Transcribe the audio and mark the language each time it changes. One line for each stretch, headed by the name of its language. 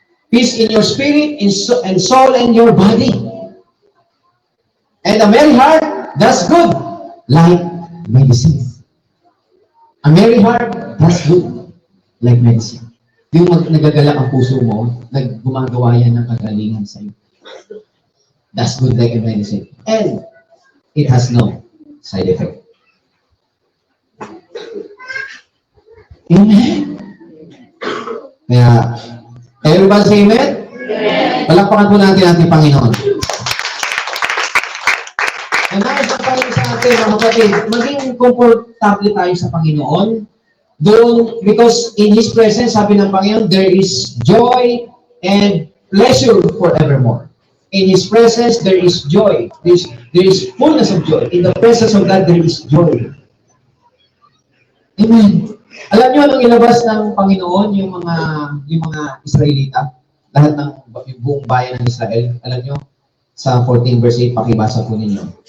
English: Peace in your spirit, and soul, and your body. And a merry heart does good, like medicine. A merry heart does good, like medicine.
Filipino: Yung nagagalak ang puso mo, gumagawa yan ng kagalingan sa iyo.
English: That's good like a medicine. And it has no side effect. Amen? Kaya, everybody say amen?
Filipino: Palakpakan po natin ating Panginoon. And nais na tayo sa atin, mga kapatid, maging komportable tayo sa Panginoon.
English: Doon, because in His presence,
Filipino: sabi ng Panginoon,
English: there is joy and pleasure forevermore. In His presence, there is joy. There is fullness of joy. In the presence of God, there is joy. Amen.
Filipino: Alam niyo anong ilabas ng Panginoon yung mga Israelita? Lahat ng yung buong bayan ng Israel. Alam niyo, sa 14 verse 8, pakibasa po ninyo.